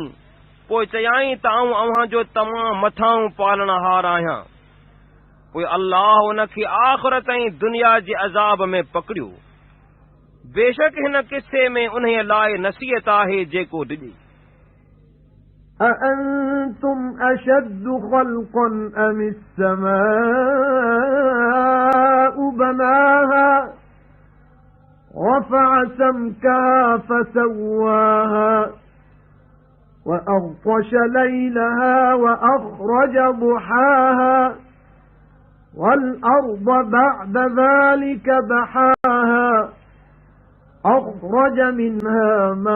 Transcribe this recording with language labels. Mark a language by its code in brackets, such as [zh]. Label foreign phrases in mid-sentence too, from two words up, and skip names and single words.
[sd] पोइ चयाईं त आऊं अव्हां जो तमामु मथां पालनहार आहियां। पोइ अल्लाह उन खे आख़िरत ऐं दुनिया जे अज़ाब में पकड़ियो। बेशक हिन किस्से में उन्हे लाइ नसीहत आहे जेको डिॼे। [ar] أأنتم أشد خلقا أم السماء بناها رفع سمكها فسواها وأغطش ليلها وأخرج ضحاها والأرض بعد ذلك دحاها أخرج منها